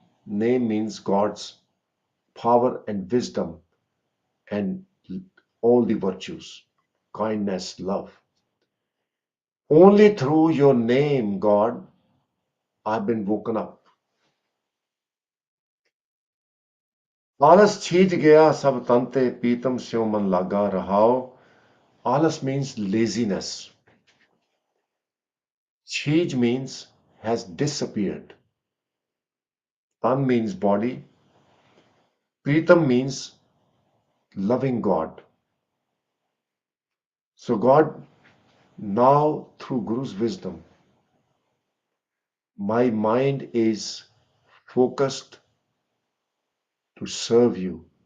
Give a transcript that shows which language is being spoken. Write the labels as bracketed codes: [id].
[en] Name means God's power and wisdom and all the virtues, kindness, love. Only through your name, God, I've been woken up. [pa] आलस छीज गया सब तंते पीतम स्यो मन लागा रहाओ. [en] Alas means laziness. Chij means has disappeared. Tan means body. Pritam means loving God. So God, now through Guru's wisdom, my mind is focused to serve you.